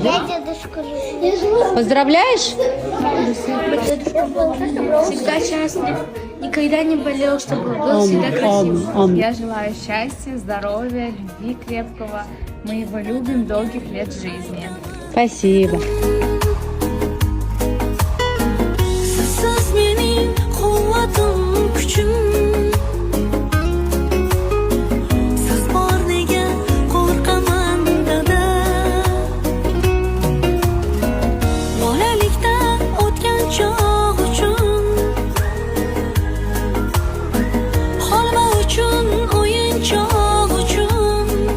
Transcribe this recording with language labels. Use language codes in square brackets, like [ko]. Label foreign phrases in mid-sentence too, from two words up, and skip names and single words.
[ru] Я дедушку люблю. Поздравляешь? Чтобы дедушка был всегда счастлив, никогда не болел, чтобы был всегда красив. Аминь. Я желаю счастья, здоровья, любви крепкого. Мы его любим, долгих лет жизни. Спасибо. [uz] Siz mening quvvatim, kuchim. Siz bor nega qo'rqaman dada. Bolalikda o'tgan chog' uchun, holva uchun, o'yinchoq uchun.